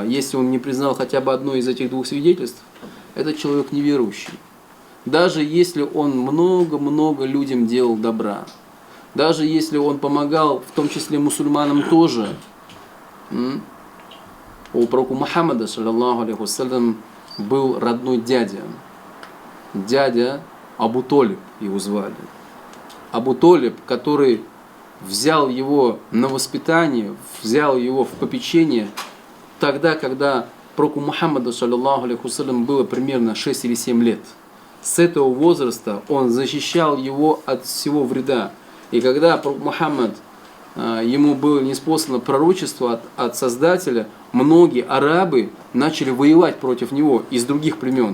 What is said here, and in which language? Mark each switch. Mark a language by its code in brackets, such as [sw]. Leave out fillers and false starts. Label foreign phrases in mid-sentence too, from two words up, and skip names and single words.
[ru] Если он не признал хотя бы одно из этих двух свидетельств, этот человек неверующий. Даже если он много-много людям делал добра, даже если он помогал, в том числе мусульманам тоже. У пророка Мухаммада, [ar] صلى الله عليه وسلم, [ru] был родной дядя. Дядя Абу Толиб его звали. Абу Толиб, который взял его на воспитание, взял его в попечение тогда, когда пророку Мухаммаду, [ar] صلى الله عليه وسلم, [ru] было примерно 6 или 7 лет. С этого возраста он защищал его от всего вреда. И когда пророк Мухаммад, ему было ниспослано пророчество от Создателя, многие арабы начали воевать против него из других племен.